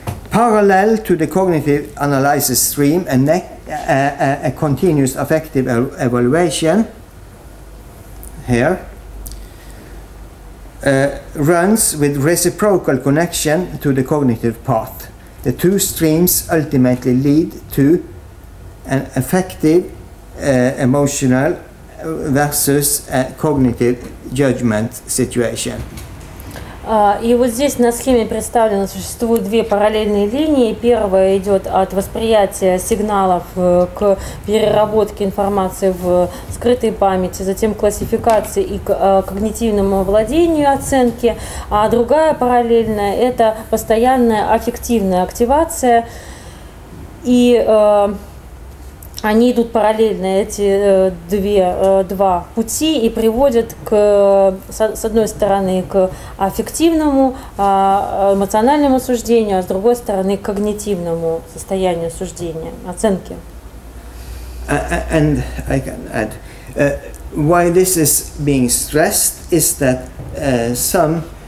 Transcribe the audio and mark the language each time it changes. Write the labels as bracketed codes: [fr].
[en] Parallel to the cognitive analysis stream, a continuous affective evaluation here runs with reciprocal connection to the cognitive path. The two streams ultimately lead to an affective, emotional versus a cognitive judgment situation. [ru] И вот здесь на схеме представлено, существуют две параллельные линии. Первая идет от восприятия сигналов к переработке информации в скрытой памяти, затем к классификации и к когнитивному овладению, оценке. А другая параллельная – это постоянная аффективная активация. И они идут параллельно, эти два пути, и приводят с одной стороны к аффективному, эмоциональному суждению, а с другой стороны к когнитивному состоянию суждения, оценки. [en] And I can add, why this is being stressed is that some